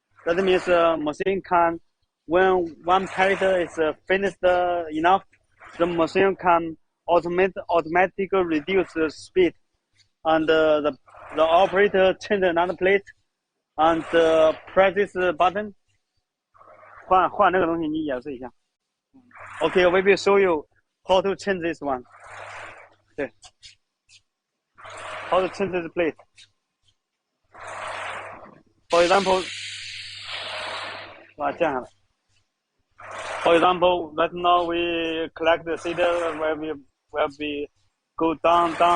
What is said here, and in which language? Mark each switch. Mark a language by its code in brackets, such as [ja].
[en] That means machine can, when one pallet is finished enough, the machine can automatically reduce the speed, and the operator change another plate and press this button. [zh] 换那个东西，你演示一下。 [en] Okay, we will show you how to change this one. 对 ，how to change this plate. For example, [zh] 把它降下来。 [en] For example, right now we collect the seed where we go down.